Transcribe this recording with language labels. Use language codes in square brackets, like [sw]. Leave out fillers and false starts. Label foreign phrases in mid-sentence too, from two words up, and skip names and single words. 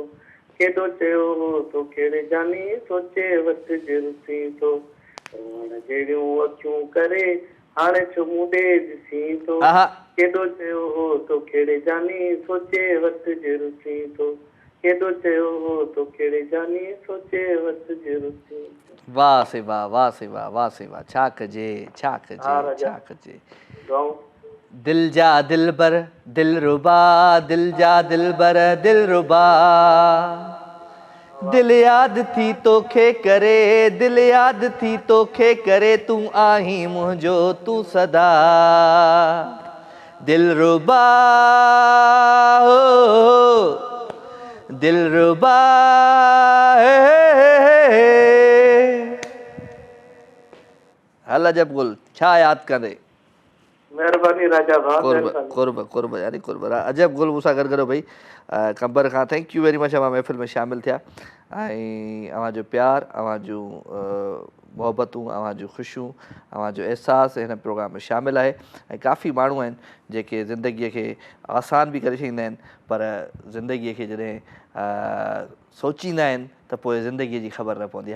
[sd] केॾो चयो हो तो कहिड़े जानी, सोचे वटि जे रुसी थो। जहिड़ियूं अखियूं करे हाणे छो मुंडे ॾिसी थो। केॾो चयो हो तो कहिड़े जानी, सोचे वटि जे रुसी थो। केॾो चयो हो तो कहिड़े जानी, सोचे वटि जे रुसी थो। वाह से वाह, वाह से वाह, वाह से वाह। छा कजे, छा कजे, छा कजे। दिल जा दिलबर दिलरुबा, दिल जा दिलबर दिलरुबा, दिल याद थी तोखे करे, दिल याद थी तोखे करे, तूं आहीं मुंहिंजो तूं सदा दिलरुबा हो दिलरुबा। हल अजब गुल, छा यादि कंदे? महिरबानी राजा भाउ, कुर्ब यानी कुर्ब। अजब गुल मूंसां गॾु करो भई कंबर खां। [en] Thank you very much, [sd] अवां महफ़िल में शामिलु थिया ऐं अवां जो प्यार, अवां जूं मोहबतूं, अवां जूं ख़ुशियूं, अवां जो अहसासु हिन प्रोग्राम में शामिलु आहे। ऐं काफ़ी माण्हू आहिनि जेके ज़िंदगीअ खे आसान बि करे छॾींदा आहिनि, पर ज़िंदगीअ खे जॾहिं सोचींदा आहिनि त पोइ ज़िंदगीअ जी ख़बर न पवंदी।